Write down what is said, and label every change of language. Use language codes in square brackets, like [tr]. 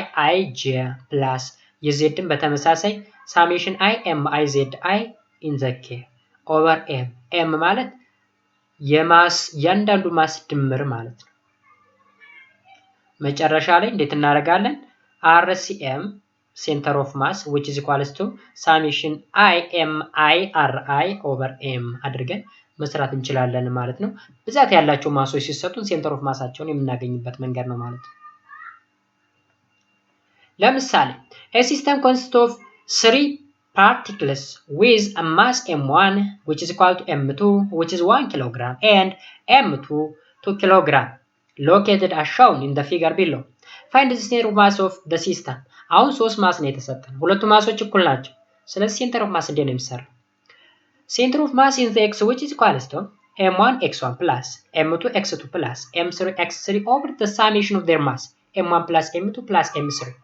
[am] yi j ፕላስ የzን በተመሳሳይ ሳሜሽን i mi zi ኢን ዘ k ኦቨር m ማለት የማስ ያንዳንዱ ማስ ድምር ማለት ነው። መጨረሻ ላይ እንዴት እናደርጋለን? [en] RCM center of mass which is equals to summation I mi ri over m [am] አድርገን መስራት እንችላለን ማለት ነው። [en] ብዛት ያላቸው ማሶች ሲሰጡን ሴንተር ኦፍ ማሳቸውን የምናገኝበት መንገድ ነው ማለት ነው። ለምሳሌ a system consists of 3 particles with a mass m1 which is equal to m2 which is 1 kilogram and m2 2 kilogram located as shown in the figure below. Find the center of mass of the system. [am] አሁን 3 ማስ ነው የተሰጠን። ሁለቱ ማሶች እኩል ናቸው። ስለዚህ ሴንተር ኦፍ ማስ እንዴት ነው የሚሰራው? [en] ሴንተር ኦፍ ማስ in the x which is equals to m1 x1 plus m2 x2 plus m3 x3 over the summation of their mass m1 plus m2 plus m3.